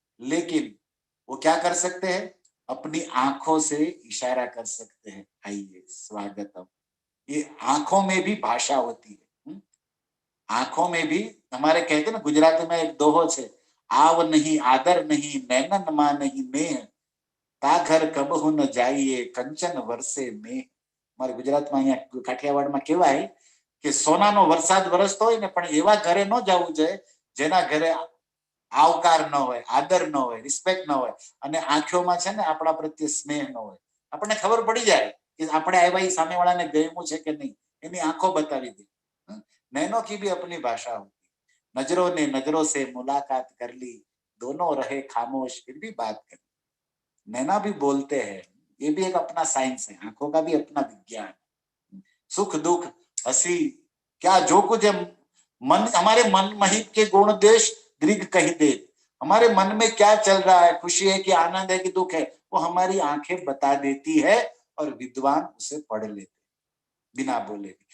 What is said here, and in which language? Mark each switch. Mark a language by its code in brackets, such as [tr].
[hi] लेकिन वो क्या कर सकते हैं? अपनी आंखों से इशारा कर सकते हैं, आइए स्वागतम। ये आंखों में भी भाषा होती है। आंखों में भी, हमारे कहते हैं ना गुजराती में एक दोहो है, आव नहीं आदर नहीं नैनन मा नहीं नेह, ता घर कबहु न जाइए कंचन वर्षे में। [gu] અમારે ગુજરાતમાં અહીંયા કાઠિયાવાડમાં કહેવાય કે સોનાનો વરસાદ વરસતો હોય ને, પણ એવા ઘરે ન જવું જોઈએ જેના ઘરે આવકાર ન હોય, આદર ન હોય, રિસ્પેક્ટ ન હોય, અને આંખોમાં છે ને આપણા પ્રત્યે સ્નેહ ન હોય. આપણને ખબર પડી જાય कि આપણે આવ્યા સામે वाला ने ગમ્યું છે કે નહીં, એની આંખો બતાવી દે. [hi] नैनों की भी अपनी भाषा होती, नजरों ने नजरों से मुलाकात कर ली, दोनों रहे खामोश फिर भी बात कर, नैना भी बोलते हैं, ये भी एक अपना साइंस है, आंखों का भी अपना विज्ञान, सुख दुख हंसी क्या जो कुछ है, मन हमारे मन महित के गुण देश दृग कही दे, हमारे मन में क्या चल रहा है, खुशी है कि आनंद है कि दुख है, वो हमारी आंखें बता देती है और विद्वान उसे पढ़ लेते बिना बोले।